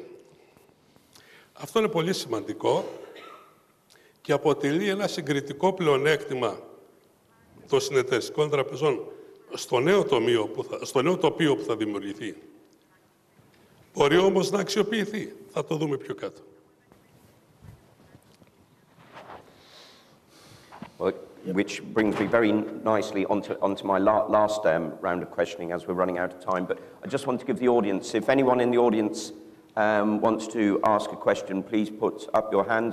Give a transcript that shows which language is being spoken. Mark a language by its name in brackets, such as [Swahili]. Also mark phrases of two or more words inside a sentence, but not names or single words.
[Greek] Αυτό είναι πολύ σημαντικό και αποτελεί ένα συγκριτικό πλεονέκτημα των συνεταιριστικών τραπεζών στο νέο τοπίο που θα δημιουργηθεί. Μπορεί όμως να αξιοποιηθεί. Θα το δούμε πιο κάτω. [English] Well, which brings me very nicely onto my last round of questioning as we're running out of time. But I just want to give the audience, if anyone in the audience wants to ask a question, please put up your hands.